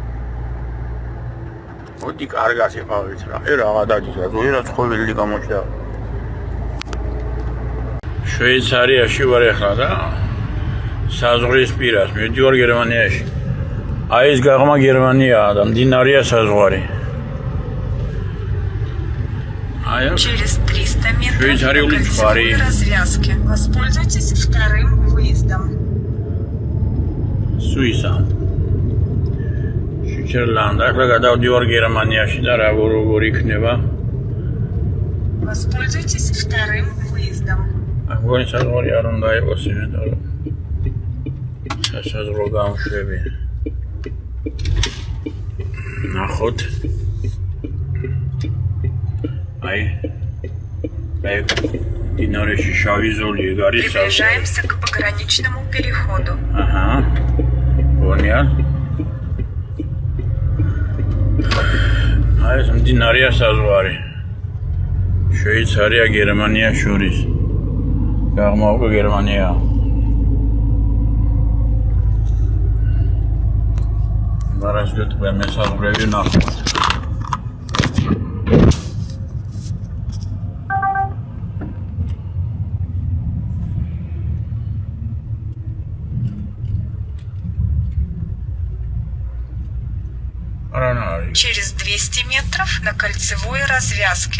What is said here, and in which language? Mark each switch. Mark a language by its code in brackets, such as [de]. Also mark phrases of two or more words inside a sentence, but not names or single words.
[ka] მოდი კარგად იყავით რა. რა დადის, რა ცხოველი გამოჩნდა. შვეიცარიაში ვარ ახლა და საზღვრის პირას, მივდივარ გერმანიაში. აი ეს გაღმა გერმანიაა და მდინარეა საზღვარი. [ru] Через 300 метров на кольцевой развязке. Воспользуйтесь вторым выездом. Суиса. Швейцарланд. [ka] ახლა გადავდივარ გერმანიაში და როგორ იქნება? [ru] Воспользуйтесь вторым выездом. [ka] Αγώνი საზღვარი არ უნდა იყოს იმიტომ რომ საზღვრო გამშვები. ნახოთ. Ай. Динореში შავი ზოლი არის. [ru] Приближаемся к пограничному переходу. Ага. Понял. Ай, [ka] მდინარეა საზღვარი. შვეიცარია გერმანია შორის. გაღმა უკვე გერმანია. მარასგეთ მე საზღვრები ნახოთ. [ru] Через 200 метров на кольцевой развязке.